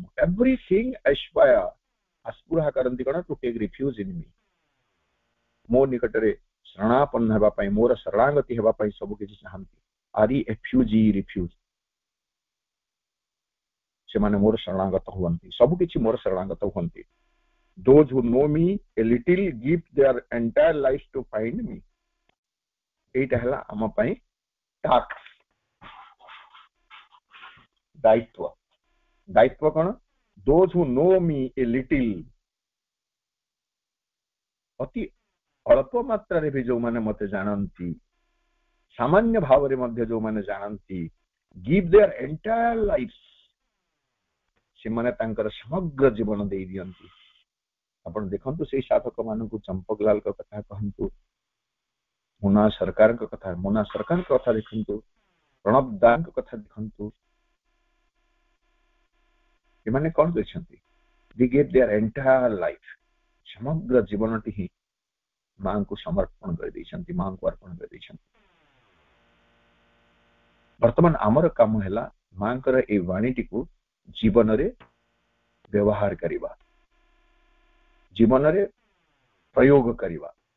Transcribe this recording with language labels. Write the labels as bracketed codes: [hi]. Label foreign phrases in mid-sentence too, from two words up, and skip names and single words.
[en] everything aspire, [or] ଆସ୍ପୃହା କରନ୍ତି କଣ? [en] to take refuge in me. [or] ମୋ ନିକଟରେ ଶରଣାପନ୍ନ ହେବା ପାଇଁ, ମୋର ଶରଣାଗତି ହେବା ପାଇଁ ସବୁ କିଛି ଚାହାନ୍ତି। ଆରି ଏଫ୍ୟୁଜି ରିଫ୍ୟୁଜ, ସେମାନେ ମୋର ଶରଣାଗତ ହୁଅନ୍ତି, ସବୁ କିଛି ମୋର ଶରଣାଗତ ହୁଅନ୍ତି। [en] Those who know me a little give their entire life to find me। [or] ଏଇଟା ହେଲା ଆମ ପାଇଁ ଟାସ୍କ, ଦାୟିତ୍ୱ କଣ? [en] Those who know me a little, [or] ଅତି ଅଳ୍ପ ମାତ୍ରାରେ ବି ଯୋଉମାନେ ମତେ ଜାଣନ୍ତି, ସାମାନ୍ୟ ଭାବରେ ମଧ୍ୟ ଯୋଉମାନେ ଜାଣନ୍ତି, [en] give their entire life, [or] ସେମାନେ ତାଙ୍କର ସମଗ୍ର ଜୀବନ ଦେଇ ଦିଅନ୍ତି। ଆପଣ ଦେଖନ୍ତୁ ସେଇ ସାଧକ ମାନଙ୍କୁ, ଚମ୍ପକଲାଲଙ୍କ କଥା କହନ୍ତୁ, ମୁନା ସରକାରଙ୍କ କଥା ଦେଖନ୍ତୁ, ପ୍ରଣବ ଦାଙ୍କ କଥା ଦେଖନ୍ତୁ, ଏମାନେ କଣ କରିଛନ୍ତି? [en] they gave their entire life, [or] ସମଗ୍ର ଜୀବନଟି ହିଁ ମାଙ୍କୁ ସମର୍ପଣ କରିଦେଇଛନ୍ତି, ମାଙ୍କୁ ଅର୍ପଣ କରିଦେଇଛନ୍ତି। ବର୍ତ୍ତମାନ ଆମର କାମ ହେଲା ମାଙ୍କର ଏଇ ବାଣୀଟିକୁ ଜୀବନରେ ବ୍ୟବହାର କରିବା, ଜୀବନରେ ପ୍ରୟୋଗ କରିବା।